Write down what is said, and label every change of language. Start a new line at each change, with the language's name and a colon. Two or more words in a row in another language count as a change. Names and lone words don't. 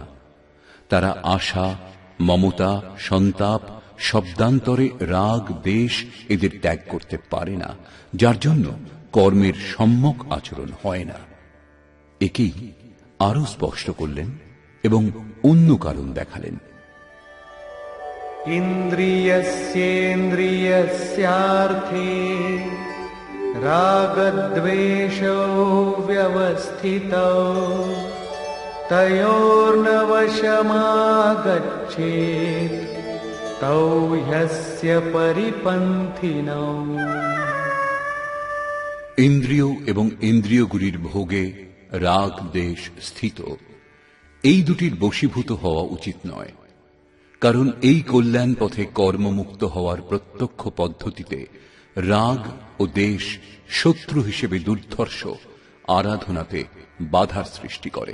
Bangla: তারা আশা, মমতা, সন্তাপ, শব্দান্তরে রাগ, দেশ এদের ত্যাগ করতে পারে না, যার জন্য কর্মের সম্যক আচরণ হয় না। একেই আরো স্পষ্ট করলেন এবং অন্য কারণ দেখালেন।
Sanskrit: इन्द्रियस्येन्द्रियस्यार्थे रागद्वेषौ व्यवस्थितौ तयोर्नवशमागच्छेत् तौ ह्यस्य परिपन्थिनौ।
Bangla: ইন্দ্রিয় এবং ইন্দ্রিয়গুলির ভোগে রাগ দেশ স্থিত, এই দুটির বশীভূত হওয়া উচিত নয়, কারণ এই কল্যাণ পথে কর্মমুক্ত হওয়ার প্রত্যক্ষ পদ্ধতিতে রাগ ও দেশ শত্রু হিসেবে দুর্ধর্ষ আরাধনাতে বাধার সৃষ্টি করে।